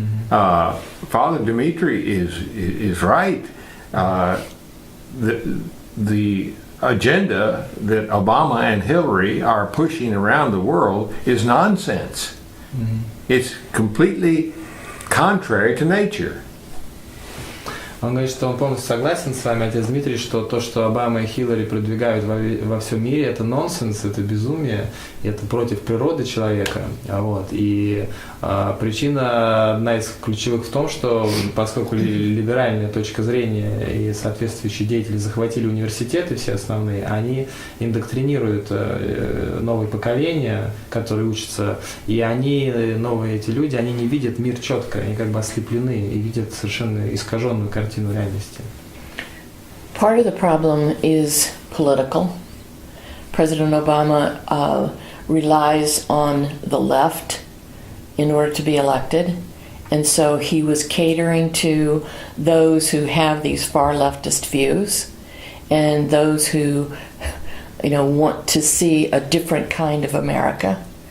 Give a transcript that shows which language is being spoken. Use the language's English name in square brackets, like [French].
[English] Father Dmitry is right. The agenda that Obama and Hillary are pushing around the world is nonsense. It's completely contrary to nature. [Russian] Он говорит, что он полностью согласен с вами, отец Дмитрий, что то, что Обама и Хиллари продвигают во всем мире, это нонсенс, это безумие, это против природы человека. Вот. И причина одна из ключевых в том, что поскольку либеральная точка зрения и соответствующие деятели захватили университеты все основные, они индоктринируют новое поколение, которые учатся, и они, новые эти люди, они не видят мир четко, они как бы ослеплены и видят совершенно искаженную картину реальности. [English] Part of the problem is political. President Obama relies on the left in order to be elected, and so he was catering to those who have these far leftist views and those who, want to see a different kind of America.